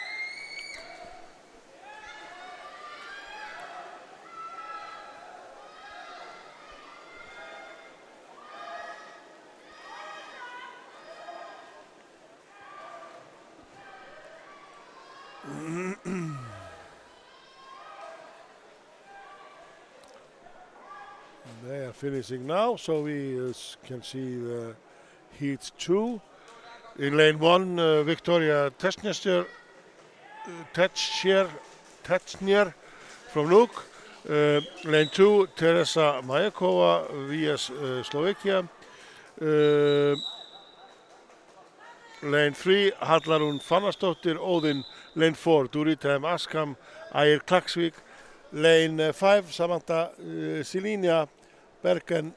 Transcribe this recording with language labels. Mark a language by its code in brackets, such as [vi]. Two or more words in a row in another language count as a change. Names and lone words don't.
[en] They are finishing now, so we can see the heat 2. In lane 1, Victoria Technier from Nuuk. Lane 2, Teresa Majakova, VS Slovakia. Lane 3, Hallarún Fannarsdóttir, Odin. Lane 4, Duritem Askam, Ægir Klaksvík. Lane 5, Samantha Silinia, Bergen.